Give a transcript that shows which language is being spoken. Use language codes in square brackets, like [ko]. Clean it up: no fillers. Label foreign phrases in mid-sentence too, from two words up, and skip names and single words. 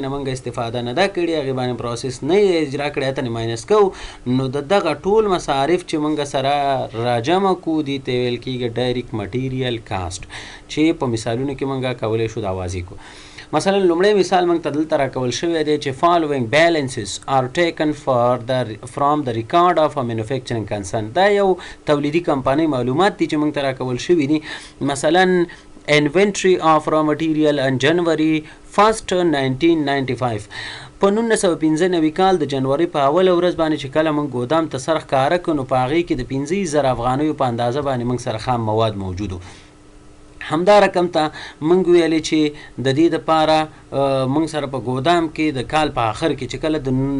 [ps] نه موږ استفاده نه ده کړې هغې باندې پروسس نه یې اجرا کړی هلته نه ماینس کوو نو د دغه ټول مصارف چې موږ سره راجمع کړو دې ته ویل کېږي [en] direct material cost [ps] چې په مثالونو کې موږ کولی شو دا واضح کړو مثلا لومړی مثال موږ ته دلته راکول شوی دی چې [en] following balances are taken from the record of a manufacturing concern [ps] دا یو تولیدي کمپنۍ معلومات دي چې موږ ته راکول شوي دي مثلا [en] inventory of raw material on January 1st [ps] 1995 په 1995 کال د جنوري په اوله ورځ باندې چې کله موږ ګودام ته سر ښکاره کړو نو په هغې کې د 15,000 افغانیو په اندازه باندې موږ سره خام مواد موجود همدا رقم ته موږ ویلې چې د دې دپاره موږ سره په ګودام کې د کال په آخر کې چې کله